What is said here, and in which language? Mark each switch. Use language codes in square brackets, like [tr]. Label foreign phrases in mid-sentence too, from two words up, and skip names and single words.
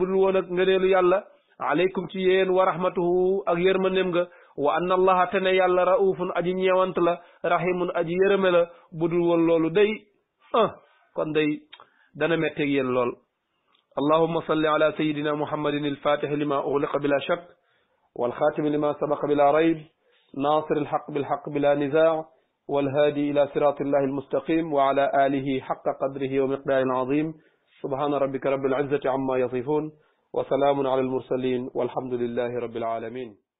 [wo] dul woon ak ngëneelu yàlla alaykum ci yéen [ar] ورحمته [wo] ak yërmanem nga [ar] وأن الله [wo] te ne yàlla raufun aji ñeewant la rahimun aji yërëme la bu dul woon loolu day kon day dana metteeg yéen lool [ar] اللهم صل على سيدنا محمد الفاتح لما أغلق بلا شك والخاتم لما سبق بلا ريب ناصر الحق بالحق بلا نزاع والهادي إلى صراط الله المستقيم وعلى آله حق قدره ومقدار العظيم سبحان ربك رب العزة عما يصفون وسلام على المرسلين والحمد لله رب العالمين